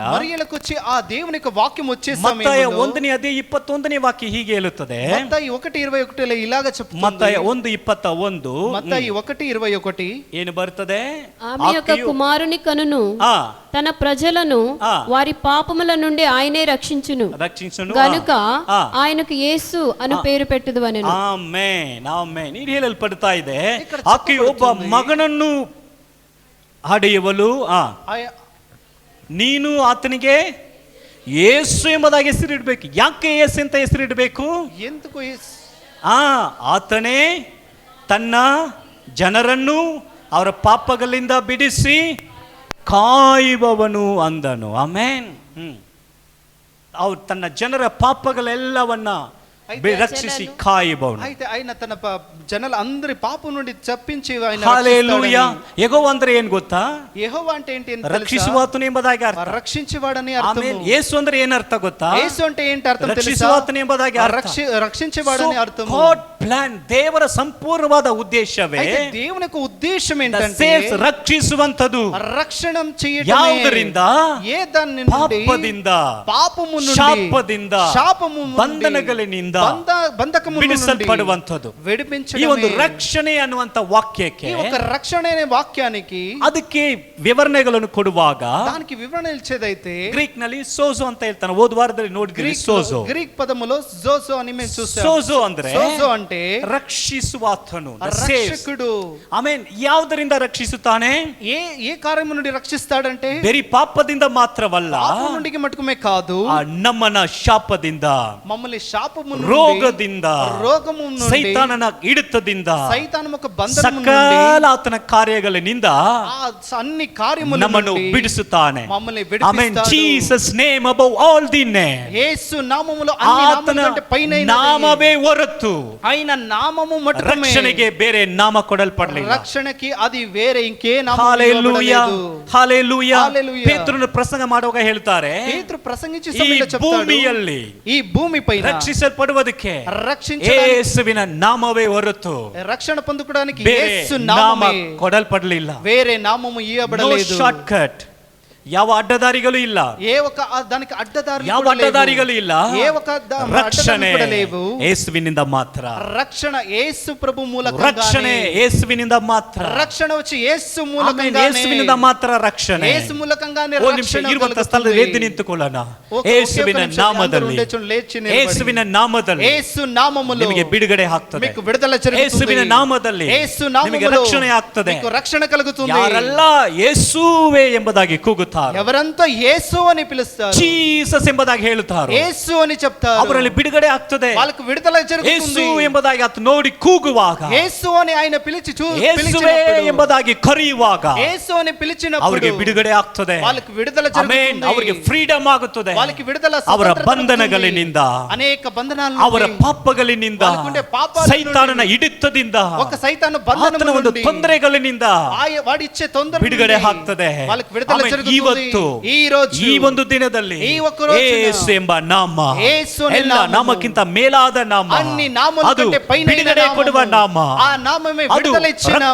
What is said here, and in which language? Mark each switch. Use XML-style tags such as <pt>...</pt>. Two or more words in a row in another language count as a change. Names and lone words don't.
<te>మరియలకు వచ్చి ಆ దేవుని యొక్క వాక్యం వచ్చే</te> <kn>ಮತ್ತಾಯ</kn> <te>సమయంలో</te> <kn>1ನೇ ಅದೇ 21ನೇ ವಾಕ್ಯ ಹೀಗೆ ಹೇಳುತ್ತದೆ.</kn> <te>మత్తయి 1:21 ఇలాగ చెప్తుంది.</te> <kn>ಮತ್ತಾಯ 1:21</kn> <te>మత్తయి 1:21</te> <kn>ಏನು ಬರ್ತದೆ?</kn> <te>ఆమె యొక్క కుమారుని కనును</te> <kn>ಆ,</kn> <te>తన ప్రజలను ఆ. వారి పాపముల నుండి ఆయనే రక్షించును</te> <kn>ರಕ್ಷಿಸನು.</kn> <te>గనుక ఆ. ఆయనకు యేసు అను పేరు పెట్టుదు అనెను.</te> <kn>ಆಮೆನ್. ಆಮೆನ್. ಇದು ಹೇಳಲ್ಪಡ್ತಾ ಇದೆ.</kn> <te>ఇక్కడ</te> <kn>ಆಕೆ ಒಬ್ಬ ಮಗನನ್ನು ಹಡೆಯುವಳು. ನೀನು ಆತನಿಗೆ ಯೇಸು ಎಂಬುದಾಗಿ ಹೆಸರಿಡಬೇಕು. ಯಾಕೆ ಯೇಸು ಅಂತ ಹೆಸರಿಡಬೇಕು?</kn> <te>ఎందుకు</te> <kn>ಆತನೇ ತನ್ನ ಜನರನ್ನು ಅವರ ಪಾಪಗಳಿಂದ ಬಿಡಿಸಿ ಕಾಯುವವನು ಅಂದನು. ಆಮೆನ್. ಅವ್ರು ತನ್ನ ಜನರ ಪಾಪಗಳೆಲ್ಲವನ್ನ ರಕ್ಷಿಸಿ ಕಾಯುವವನು.</kn> <te>అయితే ఆయన తన జనాల అందరి పాపం నుండి తప్పించి ఆయన హల్లెలూయా.</te> <kn>ಯೆಹೋವ ಅಂದ್ರೆ ಏನ್ ಗೊತ್ತಾ?</kn> <te>యెహోవా అంటే ఏంటి అని తెలుసా?</te> <kn>ರಕ್ಷಿಸುವಾತನು ಎಂಬುದಾಗಿ ಅರ್ಥ.</kn> <te>రక్షించేవాడని</te> <kn>ಆಮೇಲೆ</kn> <te>అర్థం.</te> <kn>ಯೇಸು ಅಂದ್ರೆ ಏನ್ ಅರ್ಥ ಗೊತ್ತಾ?</kn> <te>యేసు అంటే ఏంటి అర్థం తెలుసా?</te> <kn>ರಕ್ಷಿಸುವಾತನು ಎಂಬುದಾಗಿ ಅರ್ಥ.</kn> <te>రక్షించేవాడని అర్థం.</te> <en>God plan,</en> <kn>ದೇವರ ಸಂಪೂರ್ಣವಾದ ಉದ್ದೇಶವೇ</kn> <te>అయితే దేవుని యొక్క ఉద్దేశం ఏంటంటే</te> <kn>ಸೇವ್ಸ್, ರಕ್ಷಿಸುವಂತದ್ದು.</kn> <te>రక్షణం చేయటమే.</te> <kn>ಯಾವುದರಿಂದ?</kn> <te>ఏ దాని నుండి?</te> <kn>ಪಾಪದಿಂದ,</kn> <te>పాపము నుండి,</te> <kn>ಶಾಪದಿಂದ,</kn> <te>శాపము నుండి,</te> <kn>ಬಂಧನಗಳಿಂದ</kn> <te>బంధకము నుండి</te> <kn>ಬಿಡಿಸಲ್ಪಡುವಂಥದ್ದು.</kn> <te>విడిపించడమే.</te> <kn>ಈ ಒಂದು ರಕ್ಷಣೆ ಅನ್ನುವಂತ ವಾಕ್ಯಕ್ಕೆ,</kn> <te>ఈ ఒక రక్షణ అనే వాక్యానికి</te> <kn>ಅದಕ್ಕೆ ವಿವರಣೆಗಳನ್ನು ಕೊಡುವಾಗ</kn> <te>దానికి వివరణ ఇచ్చేదైతే</te> <kn>ಗ್ರೀಕ್ ನಲ್ಲಿ ಸೋಜೋ ಅಂತ ಹೇಳ್ತಾನೆ. ಹೋದ ವಾರದಲ್ಲಿ ನೋಡಿದ್ರಿ. ಸೋಜೋ,</kn> <te>గ్రీక్ పదములో జోజో అని మేము చూసాం.</te> <kn>ಸೋಜೋ ಅಂದ್ರೆ</kn> <te>సోజో అంటే</te> <kn>ರಕ್ಷಿಸುವಾತನು,</kn> <te>రక్షకుడు.</te> <kn>ಆಮೆನ್. ಯಾವುದರಿಂದ ರಕ್ಷಿಸುತ್ತಾನೆ?</kn> <te>ఏ కార్యము నుండి రక్షిస్తాడంటే</te> <kn>ಬರೀ ಪಾಪದಿಂದ ಮಾತ್ರವಲ್ಲ,</kn> <te>పాపం నుండి మట్టుకుమే కాదు,</te> <kn>ಆ ನಮ್ಮನ ಶಾಪದಿಂದ,</kn> <te>మమ్మల్ని శాపము నుండి,</te> <kn>ರೋಗದಿಂದ,</kn> <te>రోగము నుండి,</te> <kn>ಸೈತಾನನ ಹಿಡಿತದಿಂದ,</kn> <te>సైతాను యొక్క బంధనము నుండి,</te> <kn>ಸಕಲ ಆತನ ಕಾರ್ಯಗಳಿಂದ</kn> <te>ఆ అన్ని కార్యముల</te> <kn>ನಮ್ಮನ್ನು</kn> <te>నుండి</te> <kn>ಬಿಡಿಸುತ್ತಾನೆ.</kn> <te>మమ్మల్ని</te> <kn>ಆಮೆನ್.</kn> <te>విడిపిస్తాడు.</te> <en>Jesus name above all the name.</en> <te>యేసు నామములో అన్ని</te> <kn>ಆತನ</kn> <te>నామముల కంటే పైనైనది.</te> <kn>ನಾಮವೇ ಹೊರತು</kn> <te>ఆయన నామము మట్టుకుమే</te> <kn>ರಕ್ಷಣೆಗೆ ಬೇರೆ ನಾಮ ಕೊಡಲ್ಪಡಲಿಲ್ಲ.</kn> <te>రక్షణ రక్షణకి అది వేరే ఇంకే నామం హల్లెలూయా ఇవ్వబడలేదు.</te> <kn>ಹಲ್ಲೆಲೂಯಾ ಹಲ್ಲೆಲೂಯಾ. ಪೇತ್ರನು ಪ್ರಸಂಗ ಮಾಡುವಾಗ ಹೇಳ್ತಾರೆ, ಪೇತ್ರ ಪ್ರಸಂಗಿಸಿ ಈ ಸಮಯದಲ್ಲಿ చెప్తాడు, ಭೂಮಿಯಲ್ಲಿ</kn> <te>ఈ భూమి పైన</te> <kn>ರಕ್ಷಿಸಲ್ಪಡುವುದಕ್ಕೆ</kn> <te>ರಕ್ಷಿಸడానికి</te> <kn>ಯೇಸುವಿನ ನಾಮವೇ ಹೊರತು</kn> <te>రక్షణ పొందుకోవడానికి</te> <kn>ಬೇರೆ</kn> <te>యేసు</te> <kn>ನಾಮ</kn> <te>నామమే,</te> <kn>ಕೊಡಲ್ಪಡಲಿಲ್ಲ.</kn> <te>వేరే నామము</te> <kn>ನೋ ఇవ్వబడలేదు.</kn> <en>short cut,</en> <kn>ಯಾವ ಅಡ್ಡದಾರಿಗಳು ಇಲ್ಲ,</kn> <te>ఏ ఒక దానికి అడ్డదారులు</te> <kn>ಯಾವ</kn> <te>కూడా లేవు.</te> <kn>ಅಡ್ಡದಾರಿಗಳು ಇಲ್ಲ.</kn> <te>ఏ ఒక</te> <kn>ರಕ್ಷಣೆ</kn> <te>కూడా లేవు.</te> <kn>ಯೇಸುವಿನಿಂದ ಮಾತ್ರ.</kn> <te>రక్షణ యేసు ప్రభు మూలకంగానే.</te> <kn>ರಕ್ಷಣೆ ಯೇಸುವಿನಿಂದ ಮಾತ್ರ.</kn> <te>రక్షణ వచ్చి యేసు</te> <kn>ಆಮೆನ್.</kn> <te>మూలకంగానే.</te> <kn>ಯೇಸುವಿನಿಂದ ಮಾತ್ರ ರಕ್ಷಣೆ.</kn> <te>యేసు మూలకంగానే</te> <kn>ಒಂದು ನಿಮಿಷ ರಕ್ಷಣೆ ಇರುವಂತ</kn> <te>ಕలుగుతుంది.</te> <kn>ಸ್ಥಳದಲ್ಲಿ ಎದ್ದು ನಿಂತುಕೊಳ್ಳೋಣ. ಯೇಸುವಿನ ನಾಮದಲ್ಲಿ, ಯೇಸುವಿನ ನಾಮದಲ್ಲಿ</kn> <te>యేసు నామములో</te> <kn>ನಿಮಗೆ ಬಿಡುಗಡೆ ಆಗ್ತದೆ.</kn> <te>మీకు విడుదల జరుగుతుంది.</te> <kn>ಯೇಸುವಿನ ನಾಮದಲ್ಲಿ</kn> <te>యేసు</te> <kn>ನಿಮಗೆ</kn> <te>నామములో</te> <kn>ರಕ್ಷಣೆ ಆಗ್ತದೆ.</kn> <te>మీకు రక్షణ కలుగుతుంది.</te> <kn>ಯಾರೆಲ್ಲ ಯೇಸುವೇ ಎಂಬುದಾಗಿ ಕೂಗುತ್ತಾರೆ,</kn> <te>ఎవరంతా యేసు అని పిలుస్తారు,</te> <kn>ಜೀಸಸ್ ಎಂಬುದಾಗಿ ಹೇಳುತ್ತಾರೆ,</kn> <te>యేసు అని చెప్తారు,</te> <kn>ಅವರಲ್ಲಿ ಬಿಡುಗಡೆ ಆಗ್ತದೆ.</kn> <te>వాళ్ళకు విడుదల</te> <kn>ಯೇಸು</kn> <te>జరుగుతుంది.</te> <kn>ಎಂಬುದಾಗಿ ಆತ ನೋಡಿ ಕೂಗುವಾಗ,</kn> <te>యేసు అని ఆయన పిలిచి</te> <kn>ಯೇಸುವೇ ಎಂಬುದಾಗಿ ಕರೆಯುವಾಗ</kn> <te>యేసు అని పిలిచినప్పుడు</te> <kn>ಅವರಿಗೆ ಬಿಡುಗಡೆ ಆಗ್ತದೆ.</kn> <te>వాళ్ళకి విడుదల</te> <kn>ಆಮೆನ್.</kn> <te>జరుగుతుంది.</te> <kn>ಅವರಿಗೆ ಫ್ರೀಡಮ್ ಆಗುತ್ತದೆ.</kn> <te>వాళ్ళకి విడుదల,</te> <kn>ಅವರ</kn> <te>స్వతంత్రత</te> <kn>ಬಂಧನಗಳಿನಿಂದ,</kn> <te>దొరుకుతుంది. అనేక బంధనాలు</te> <kn>ಅವರ</kn> <te>నుండి,</te> <kn>ಪಾಪಗಳಿನಿಂದ,</kn> <te>వాళ్ళకుండే పాపాల</te> <kn>ಸೈತಾನನ</kn> <te>నుండి,</te> <kn>ಹಿಡಿತದಿಂದ,</kn> <te>ఒక సైతాను బంధనం</te> <kn>ಆತನ ಒಂದು</kn> <te>నుండి,</te> <kn>ತೊಂದರೆಗಳಿಂದ</kn> <te>వాడి ఇచ్చే తొందర</te> <kn>ಬಿಡುಗಡೆ</kn> <te>నుండి</te> <kn>ಆಗ್ತದೆ.</kn> <te>వాళ్ళకి విడుదల</te> <kn>ಆಮೆನ್.</kn> <te>జరుగుతుంది.</te> <kn>ಇವತ್ತು</kn> <te>ఈ రోజు,</te> <kn>ಈ ಒಂದು ದಿನದಲ್ಲಿ</kn> <te>ఈ ఒక్క రోజున</te> <kn>ಯೇಸು ಎಂಬ ನಾಮ,</kn> <te>యేసు అనే</te> <kn>ಎಲ್ಲ</kn> <te>ನಾಮము,</te> <kn>ನಾಮಕ್ಕಿಂತ ಮೇಲಾದ ನಾಮ,</kn> <te>అన్ని నామముల</te> <kn>ಅದು</kn> <te>కంటే పైన</te> <kn>ಬಿಡುಗಡೆ ಕೊಡುವ ನಾಮ,</kn> <te>ఆ నామమే</te> <kn>ಅದು</kn> <te>విడుదల ఇచ్చే నామ,</te>